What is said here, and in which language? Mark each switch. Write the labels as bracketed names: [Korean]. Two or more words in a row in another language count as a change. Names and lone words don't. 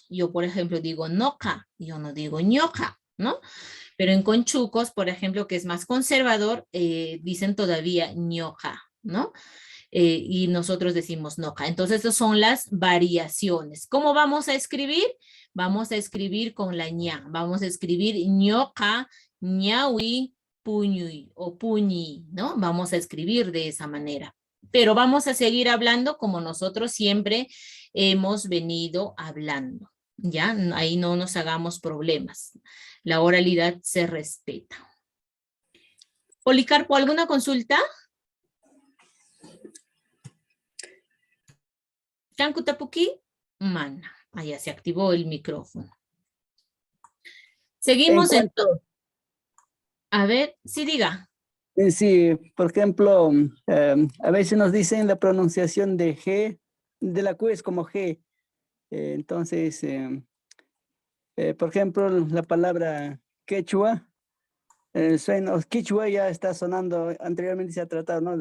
[Spanish] Yo, por ejemplo, digo noca, yo no digo ñoca, ¿no? Pero en conchucos, por ejemplo, que es más conservador, dicen todavía ñoca, ¿no? Y nosotros decimos noca. Entonces, esas son las variaciones. ¿Cómo vamos a escribir? Vamos a escribir con la ña. Vamos a escribir [Quechua] ñoca, ñaui, puñui o puñi, [Spanish] ¿no? Vamos a escribir de esa manera. Pero vamos a seguir hablando como nosotros siempre hemos venido hablando. ¿Ya? Ahí no nos hagamos problemas. La oralidad se respeta. Policarpo, ¿alguna consulta? [Quechua] Tapuki, mana. [Spanish] Allá se activó el micrófono. Seguimos entonces. A ver, sí diga. Sí, por ejemplo, a veces nos dicen la pronunciación de G, de la Q es como G. Entonces, por ejemplo, la palabra quechua, quichua ya está sonando, anteriormente se ha tratado, ¿no?